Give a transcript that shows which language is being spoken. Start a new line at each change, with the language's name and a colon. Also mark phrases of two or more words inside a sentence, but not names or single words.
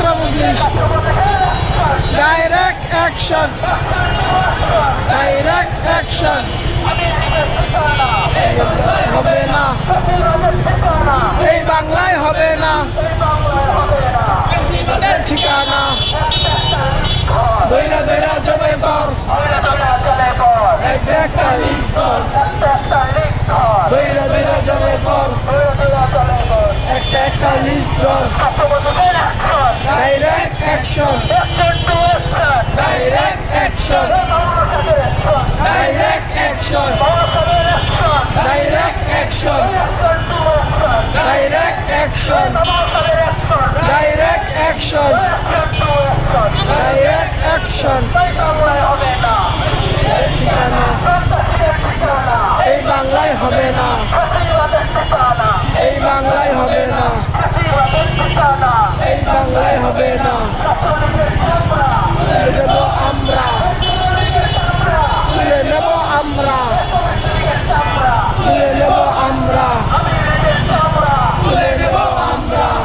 English: Direct action. Direct action.
Bangla: হবে না, এই বাংলায় হবে না, ঠিকানা দইরা দইরা জমে পর, একটা লিস্ট দইরা দইরা জমে পর, একটা লিস্ট ধর।
English: Direct action. Direct action. Direct action. Direct action. Direct action. Direct action. Direct action.
Bangla: এই বাংলায় হবে না, এই বাংলায় হবে না, এই বাংলায় হবে না। তুলে নেব আমরা, তুলে নেব আমরা, তুলে নেব আমরা, তুলে নেব আমরা।